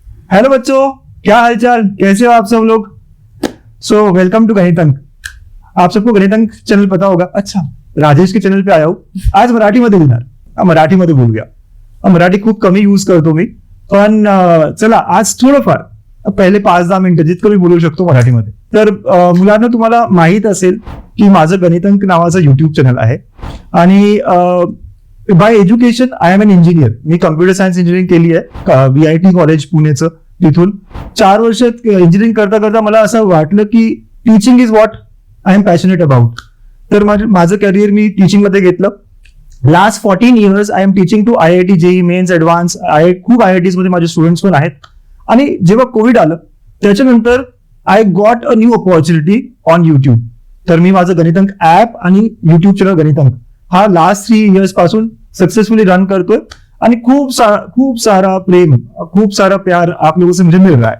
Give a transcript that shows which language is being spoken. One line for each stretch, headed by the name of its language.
Hindi: Hello बच्चों, क्या हालचाल, कैसे हो आप सब लोग? So welcome to गणितंक. आप सबको गणितंक चैनल पता होगा. अच्छा, राजेश के चॅनल पे आया हूँ.
Marathi: आज मराठीमध्ये लिहिणार, मराठीमध्ये बोल गया. मराठी खूप कमी यूज करतो मी, पण चला आज थोडंफार पहिले 5-10 मिनिटं जितकं मी बोलू शकतो मराठीमध्ये. तर मुलांना तुम्हाला माहित असेल की माझं गणितंक नावाचं युट्यूब चॅनल आहे आणि bye education I am N engineer. मी computer science engineering केली आहे VIT कॉलेज पुणेचं. तिथून 4 वर्ष इंजिनिअरिंग करता करता मला असं वाटलं की teaching is what I am passionate about. तर माझं करिअर मी टीचिंग मध्ये घेतलं.
English: Last 14 years I am teaching to IIT JEE mains advance.
Marathi: खूप IITs मध्ये माझे स्टुडंट्स पण आहेत. आणि जेव्हा कोविड आलं त्याच्यानंतर I got a new opportunity on YouTube. तर मी माझं गणितंक ऍप आणि युट्यूब चॅनल गणितंक हा लास्ट 3 इयर्स पासून सक्सेसफुली रन करतोय आणि खूप सारा प्रेम, खूप सारा प्यार आप लोगों से मुझे मिल रहा है.